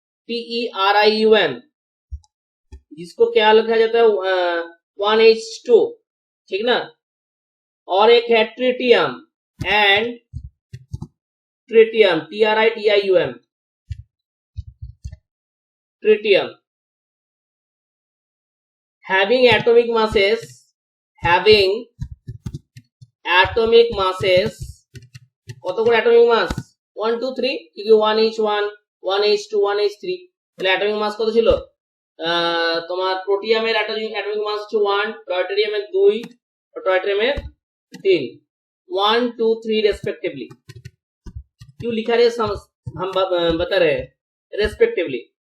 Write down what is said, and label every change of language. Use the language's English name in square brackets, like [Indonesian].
[Hindi] DEUTERIUM, जिसको क्या लिखा जाता है 1H2, ठीक ना। और एक है tritium and tritium, TRITIUM, tritium. [English] having atomic masses [Bangla] কত করে অ্যাটমিক মাস? 1 2 3, क्योंकि 1H1 1H2 1H3, তাহলে অ্যাটমিক মাস কত ছিল? তোমার প্রোটিয়ামের অ্যাটমিক মাস হচ্ছে 1, ডয়টেরিয়ামের 2 और টয়টেরিয়ামের 3, 1 2 3 रेस्पेक्टिवली। [Hindi] क्यों लिखा रहे हम बता रहे हैं, रेस्पेक्टिवली।